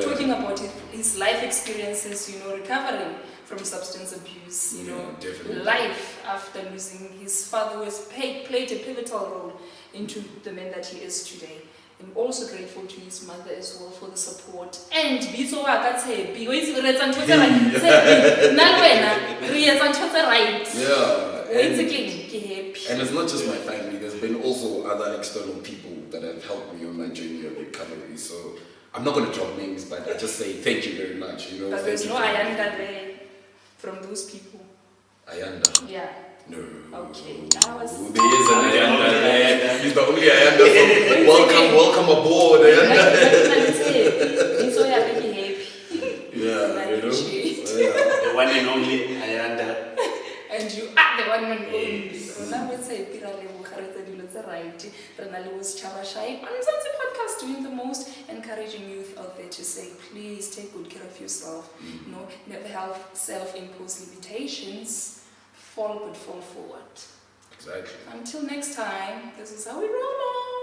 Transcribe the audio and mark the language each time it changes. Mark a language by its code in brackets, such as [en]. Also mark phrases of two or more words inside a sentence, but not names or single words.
[en] talking about his life experiences, recovering from substance abuse, definitely. life after losing his father who has played a pivotal role into the man that he is today. I'm also grateful to his mother as well for the support. [st] And Bitso wa ka Tshepi, o itse re etsa ntho tse right. Tshepi, nna le wena re etsa ntho tse right. [en] Yeah. [st] O itse keng ke happy. [en] And it's not just my family, there's been also other external people that have helped me on my journey of recovery. So I'm not going to drop names, but I just say thank you very much. But there's no Ayanda there from those people. Ayanda? Yeah. No. Okay. There is an Ayanda there. He's the only Ayanda. So welcome aboard, Ayanda. [st] Bitso ya ke happy. [en] Yeah, The one and only Ayanda. And you are the one and only. Yes. So now we say [st] pira le bukharetsa dilo tse right. Rena le [en] Sechaba Shai on Mzanzi podcast, doing the most, encouraging youth out there to say, please take good care of yourself. Never have self-imposed limitations. Fall but fall forward. Exactly. Until next time, this is how we roll on.